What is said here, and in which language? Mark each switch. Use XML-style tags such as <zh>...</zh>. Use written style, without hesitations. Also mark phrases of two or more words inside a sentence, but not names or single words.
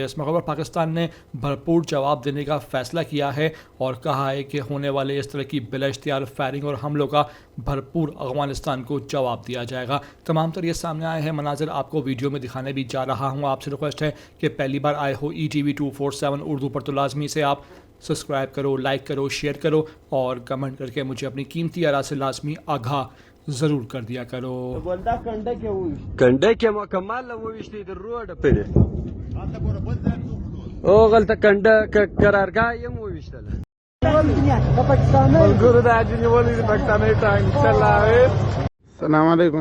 <ur>اس موقع پر پاکستان نے بھرپور جواب دینے کا فیصلہ کیا ہے اور کہا ہے کہ ہونے والے اس طرح کی بلا اشتعال فائرنگ اور حملوں کا بھرپور افغانستان کو جواب دیا جائے گا۔ تمام تر یہ سامنے آئے ہیں مناظر آپ کو ویڈیو میں دکھانے بھی جا رہا ہوں۔ آپ سے ریکویسٹ ہے کہ پہلی بار آئے ہو ETV 247 اردو پر تو لازمی سے آپ سبسکرائب کرو، لائک کرو، شیئر کرو اور کمنٹ کر کے مجھے اپنی قیمتی آراء سے لازمی آگاہ ضرور کر دیا کرو۔</ur> <ps>بولدا کنډه کې وویشت کنډه کې مکمل وویشتې د روډ پرې او غلطه کنډه قرارګاه یې وویشتله</ps> <ar>السلام علیکم.</ar>